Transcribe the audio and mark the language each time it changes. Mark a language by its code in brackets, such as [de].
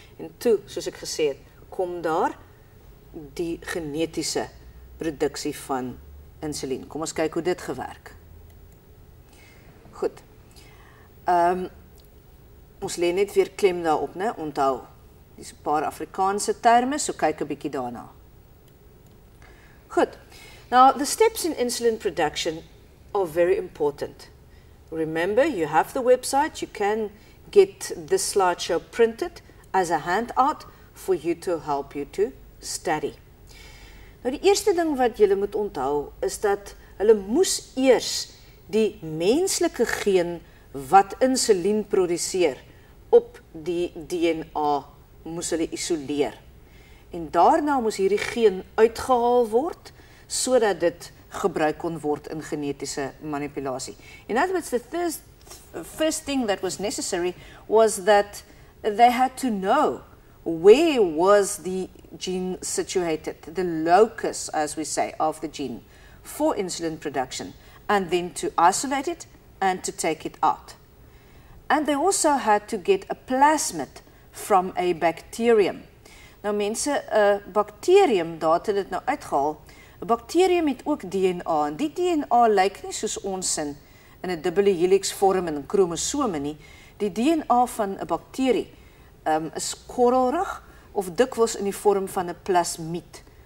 [af] En toe, soos ek gesê het, kom daar die genetiese produksie van insulien. Kom ons kyk hoe dit gewerk. Goed. Ons lê net weer klem daarop, né? Onthou, dis 'n paar Afrikaanse terme, so kyk 'n bietjie daarna. Goed. [en] Now, the steps in insulin production are very important. Remember, you have the website. You can get this slideshow printed as a handout for you to help you to study. [af] Nou, die eerste ding wat julle moet onthou is dat hulle moes eers die menslike geen wat insulien produseer op die DNA moes hulle isoleer. En daarna moes hierdie geen uitgehaal word sodat dit gebruik kon word in genetiese manipulasie. [en] In other words, the first thing that was necessary was that they had to know where was the gene situated, the locus, as we say, of the gene for insulin production, and then to isolate it and to take it out. And they also had to get a plasmid from a bacterium. [af] Nou mense, 'n bacterium, daar het hulle dit nou uitgehaal. 'n Bacterium het ook DNA, en die DNA lyk nie soos ons in 'n dubbele helix vorm en kromosome nie. Die DNA van 'n bakterie is korrelrig of dikwels in die vorm van 'n plasmid.